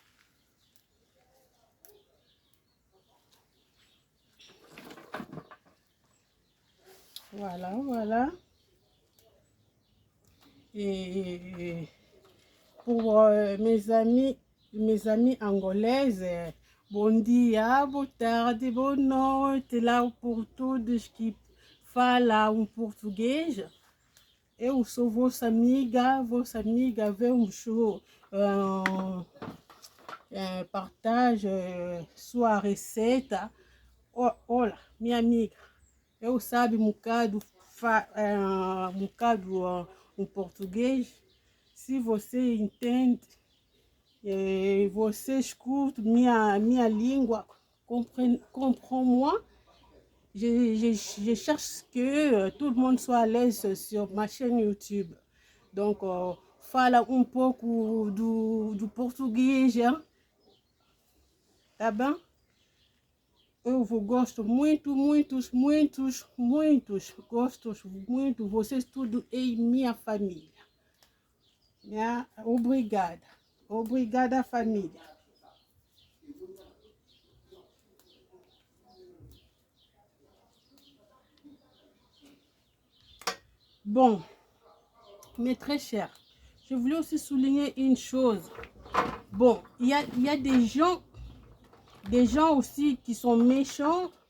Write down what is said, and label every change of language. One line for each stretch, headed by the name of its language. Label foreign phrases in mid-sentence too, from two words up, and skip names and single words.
French: Voilà, voilà. Et pour mes amis mes amis angolaises.
Portuguese: Bom dia, boa tarde, boa noite, lá por todos que falam português. Eu sou vossa amiga vamos partage sua receita. Olha, minha amiga, eu sabe um bocado um português. Se você entende, você escuta minha língua,
French: comprends-moi. Je cherche que tout le monde soit à l'aise sur ma chaîne YouTube. Donc,
Portuguese: fala um pouco do português, hein? Tá bem? Eu gosto muito, gosto muito, vocês tudo em minha família. Obrigada. Obrigada, família.
French: Bon, mais très cher. Je voulais aussi souligner une chose. Bon, il y a des gens aussi qui sont méchants.